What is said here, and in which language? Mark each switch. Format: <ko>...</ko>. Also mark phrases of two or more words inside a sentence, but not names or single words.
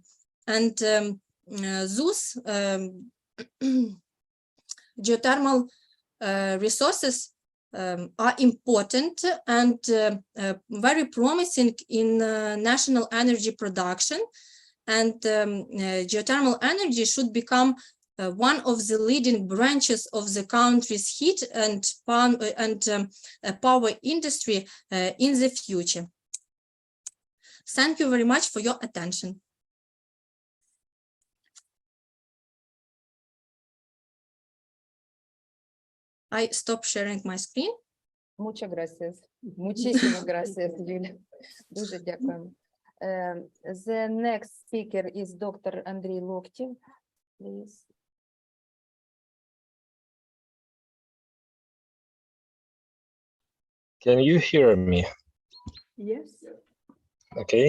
<en>And those geothermal resources are important and very promising in national energy production, and geothermal energy should become one of the leading branches of the country's heat and power industry in the future. Thank you very much for your attention. I stop sharing my screen.</en> <es>Muchas gracias. Muchísimas gracias, Julia.</es> <uk>Дуже дякуємо.</uk> <en>The next speaker is Dr. Andrei Loktev, please. Can you hear me? Yes. Okay.</en>